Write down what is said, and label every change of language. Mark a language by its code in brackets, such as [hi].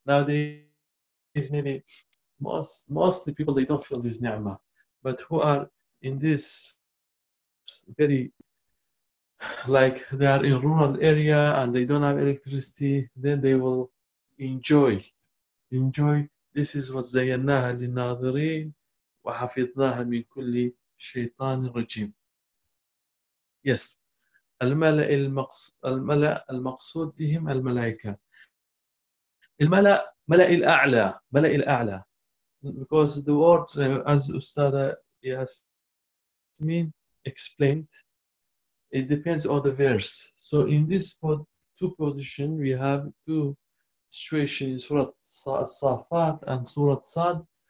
[en] Nowadays, maybe mostly people, they don't feel this ni'mah. But who are in this very, like they are in rural area and they don't have electricity, then they will enjoy. This is what [ar] زيناها للناظرين وحفظناها من كل شيطان رجيم. [en] Yes. [ar] الملأ المقصود بهم الملائكة. ملأ الأعلى. [en] Because the word, as Ustada Yasmin explained, it depends on the verse. So in this two position, we have two situation in Surah Safat and Surah Sad.